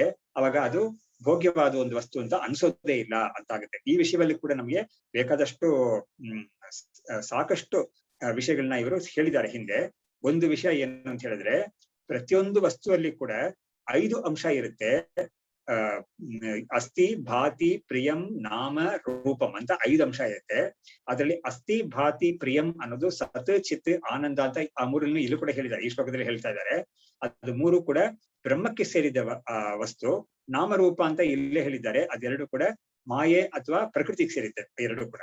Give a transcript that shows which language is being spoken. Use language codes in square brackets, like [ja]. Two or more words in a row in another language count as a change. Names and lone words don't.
[kn] ಅವಾಗ ಅದು ಭೋಗ್ಯವಾದ ಒಂದು ವಸ್ತು ಅಂತ ಅನ್ಸೋದೇ ಇಲ್ಲ ಅಂತ ಆಗುತ್ತೆ. ಈ ವಿಷಯದಲ್ಲಿ ಕೂಡ ನಮ್ಗೆ ಬೇಕಾದಷ್ಟು ಸಾಕಷ್ಟು ವಿಷಯಗಳನ್ನ ಇವರು ಹೇಳಿದ್ದಾರೆ ಹಿಂದೆ. ಒಂದು ವಿಷಯ ಏನು ಅಂತ ಹೇಳಿದ್ರೆ, ಪ್ರತಿಯೊಂದು ವಸ್ತುವಲ್ಲಿ ಕೂಡ 5 ಅಂಶ ಇರುತ್ತೆ. ಅಸ್ಥಿ, [sa] ಭಾತಿ, ಪ್ರಿಯಂ, ನಾಮ, ರೂಪಂ [kn] ಅಂತ 5 ಅಂಶ ಇರುತ್ತೆ. ಅದರಲ್ಲಿ [sa] ಅಸ್ಥಿ, ಭಾತಿ, ಪ್ರಿಯಂ [kn] ಅನ್ನೋದು [sa] ಸತ್, ಚಿತ್, ಆನಂದ [kn] ಅಂತ ಆ ಮೂರನ್ನು ಇಲ್ಲೂ ಕೂಡ ಹೇಳಿದ್ದಾರೆ, ಈ ಶ್ಲೋಕದಲ್ಲಿ ಹೇಳ್ತಾ ಇದ್ದಾರೆ. ಅದು ಮೂರು ಕೂಡ ಬ್ರಹ್ಮಕ್ಕೆ ಸೇರಿದ ವಸ್ತು. ನಾಮರೂಪ ಅಂತ ಇಲ್ಲೇ ಹೇಳಿದ್ದಾರೆ, ಅದೆರಡು ಕೂಡ ಮಾಯೆ ಅಥವಾ ಪ್ರಕೃತಿಗೆ ಸೇರಿದೆ ಎರಡು ಕೂಡ.